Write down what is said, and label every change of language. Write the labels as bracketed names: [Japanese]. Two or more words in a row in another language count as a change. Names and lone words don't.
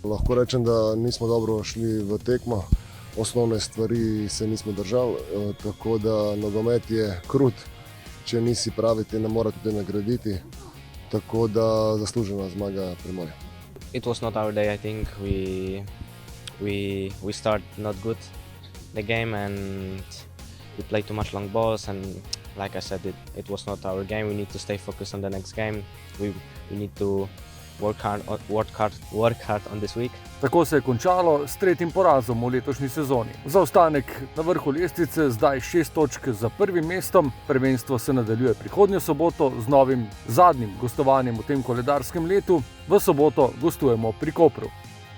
[Slovenian] lahko rečem, da nismo dobro šli v tekmo. Osnovne stvari se nismo držali, tako da nogomet je krut. Če nisi pravi, te ne mora tudi nagraditi. Tako da zaslužena zmaga Primorja. [English] It was not our day, I think. We start not good the game and we play too much long balls, and like I said, it was not our game. We need to stay focused on the next game. We need to work hard on this week. [Slovenian] Tako se je končalo s 3. porazom v letošnji sezoni. Zaostanek na vrhu lestvice, zdaj 6 točk za prvim mestom. Prvenstvo se nadaljuje prihodnjo soboto z novim zadnjim gostovanjem v tem koledarskem letu. V soboto gostujemo pri Kopru.